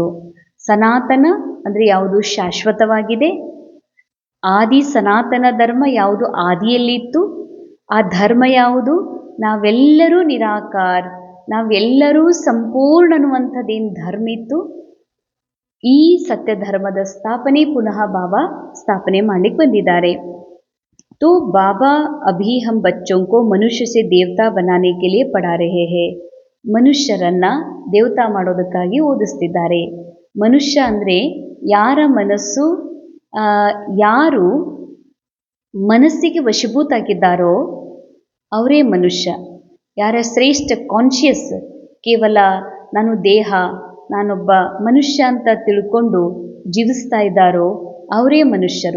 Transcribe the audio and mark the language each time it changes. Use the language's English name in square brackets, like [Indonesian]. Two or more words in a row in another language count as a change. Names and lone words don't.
[Kannada] ಸನಾತನ ಅಂದರೆ ಯಾವುದು ಶಾಶ್ವತವಾಗಿದೆ, ಆದಿ ಸನಾತನ ಧರ್ಮ ಯಾವುದು ಆದಿಯಲ್ಲಿತ್ತು, ಆ ಧರ್ಮ ಯಾವುದು ನಾವೆಲ್ಲರೂ ನಿರಾಕಾರ, ನಾವೆಲ್ಲರೂ ಸಂಪೂರ್ಣ ಅನ್ನುವಂಥದ್ದೇನು ಧರ್ಮ ಇತ್ತು, ಈ ಸತ್ಯ ಧರ್ಮದ ಸ್ಥಾಪನೆ ಪುನಃ ಬಾಬಾ ಸ್ಥಾಪನೆ ಮಾಡಲಿಕ್ಕೆ ಬಂದಿದ್ದಾರೆ. [Hindi] तो बाबा अभी हम बच्चों को मनुष्य से देवता बनाने के लिए पढ़ा रहे हैं. [Kannada] ಮನುಷ್ಯರನ್ನ ದೇವತಾ ಮಾಡೋದಕ್ಕಾಗಿ ಓದಿಸ್ತಿದ್ದಾರೆ. ಮನುಷ್ಯ ಅಂದರೆ ಯಾರ ಮನಸ್ಸು ಯಾರು ಮನಸ್ಸಿಗೆ ವಶೀಭೂತ ಆಗಿದ್ದಾರೋ ಅವರೇ ಮನುಷ್ಯ. ಯಾರ ಶ್ರೇಷ್ಠ ಕಾನ್ಷಿಯಸ್ ಕೇವಲ ನಾನು ದೇಹ, ನಾನೊಬ್ಬ ಮನುಷ್ಯ ಅಂತ ತಿಳ್ಕೊಂಡು ಜೀವಿಸ್ತಾ ಇದ್ದಾರೋ ಅವರೇ ಮನುಷ್ಯರು.